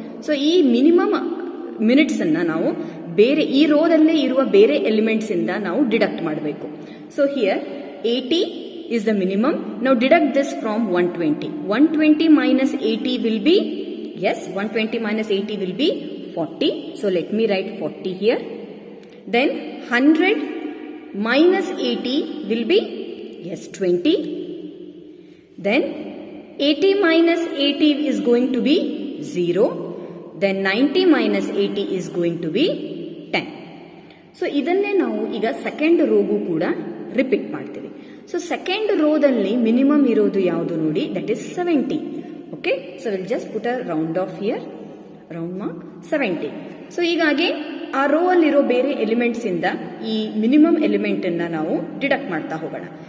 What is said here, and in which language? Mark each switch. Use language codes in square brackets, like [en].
[kn] So ಈ minimum minutes ಅನ್ನ ನಾವು ಬೇರೆ ಈ ರೋದಲ್ಲೇ ಇರುವ ಬೇರೆ ಎಲಿಮೆಂಟ್ಸ್ ಇಂದ ನಾವು ಡಿಡಕ್ಟ್ ಮಾಡಬೇಕು. [en] So here 80 is the minimum. Now deduct this from 120. 120 minus 80 will be, yes, 120 minus 80 will be 40. So let me write 40 here. Then 100 minus 80 will be, yes, 20. Then 80 minus 80 is going to be 0. Then 90 minus 80 is going to be 10. [kn] So ಇದನ್ನೇ ನಾವು ಈಗ second ರೋಗೂ ಕೂಡ repeat ಮಾಡ್ತೀವಿ. So second ರೋದಲ್ಲಿ minimum ಇರೋದು ಯಾವುದು ನೋಡಿ, [en] That is 70. Okay, so will just put a round off here, round mark 70. [kn] So ಹೀಗಾಗಿ ಆ ರೋ ಅಲ್ಲಿರೋ ಬೇರೆ ಎಲಿಮೆಂಟ್ಸ್ ಇಂದ ಈ ಮಿನಿಮಮ್ ಎಲಿಮೆಂಟ್ ಅನ್ನ ನಾವು ಡಿಡಕ್ಟ್ ಮಾಡ್ತಾ ಹೋಗೋಣ.